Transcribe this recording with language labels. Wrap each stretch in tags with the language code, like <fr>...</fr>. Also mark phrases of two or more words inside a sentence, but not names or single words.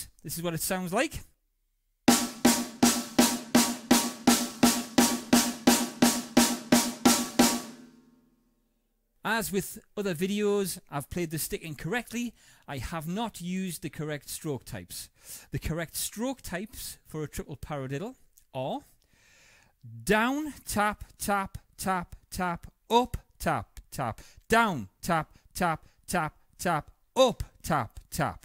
<en>This is what it sounds like. As with other videos, I've played the sticking correctly. I have not used the correct stroke types. The correct stroke types for a triple paradiddle are down, tap, tap, tap, tap, up, tap, tap, down, tap, tap, tap, tap, up, tap, tap.</en>